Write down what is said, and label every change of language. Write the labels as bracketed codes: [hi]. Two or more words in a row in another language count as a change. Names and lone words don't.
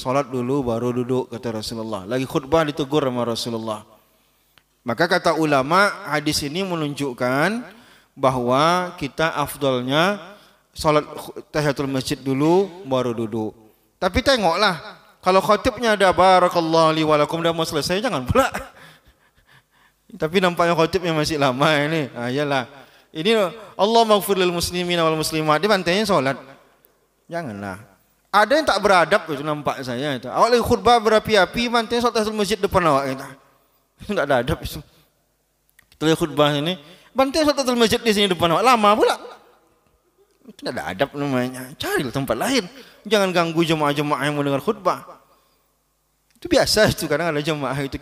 [id] Salat dulu baru duduk, kata Rasulullah. Lagi khutbah ditegur sama Rasulullah. Maka kata ulama hadis ini menunjukkan bahwa kita afdalnya salat tahiyatul masjid dulu baru duduk. Tapi tengoklah, kalau khatibnya ada [ar] بارك الله لي ولكم [id] dah mau selesai jangan pula. Tapi nampaknya khatibnya masih lama ini. Iyalah. Ini [ar] الله اغفر للمسلمين والمسلمات, [id] dia bantainya salat. Janganlah. Ada yang tak beradab itu nampak saya itu. Awak lagi khutbah berapi-api bantainya salat tahiyatul masjid depan awak itu. Itu enggak ada adab itu. Kita lagi khutbah ini, bantainya salat tahiyatul masjid di sini depan awak, lama pula. Itu tidak ada adab namanya. Carilah tempat lain. Jangan ganggu jemaah-jemaah yang mendengar khutbah. Itu biasa itu, kadang ada jemaah itu.